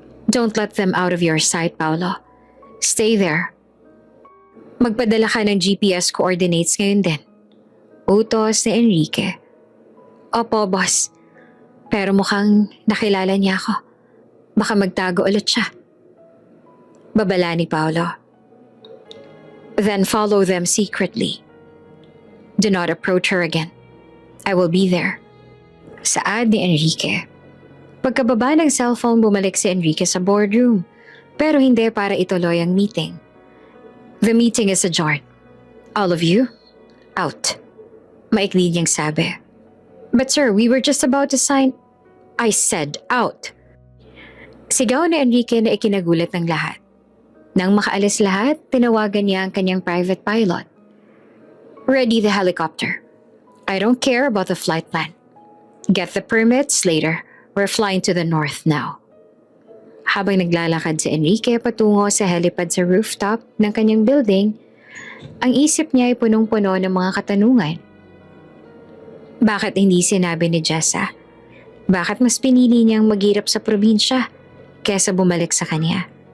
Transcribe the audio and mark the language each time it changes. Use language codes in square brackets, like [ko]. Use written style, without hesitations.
[en] Don't let them out of your sight, Paolo. Stay there. [tl] Magpadala ka ng GPS coordinates ngayon din. Utos ni Enrique. Opo, boss. Pero mukhang nakilala niya ako. Baka magtago ulit siya. Babala ni Paolo. [en] Then follow them secretly. Do not approach her again. I will be there. [tl] Saad ni Enrique. Pagkababa ng cellphone, bumalik si Enrique sa boardroom. Pero hindi para ituloy ang meeting. [en] The meeting is adjourned. All of you, out. [tl] Maikli niyang sabi. [en] But sir, we were just about to sign. I said out. [tl] Sigaw ni Enrique na ikinagulat ng lahat. Nang makaalis lahat, tinawagan niya ang kanyang private pilot. [en] Ready the helicopter. I don't care about the flight plan. Get the permits later. We're flying to the north now. [tl] Habang naglalakad si Enrique patungo sa helipad sa rooftop ng kanyang building, ang isip niya ay punong-puno ng mga katanungan. Bakit hindi sinabi ni Jessa? Bakit mas pinili niyang maghirap sa probinsya kesa bumalik sa kanya?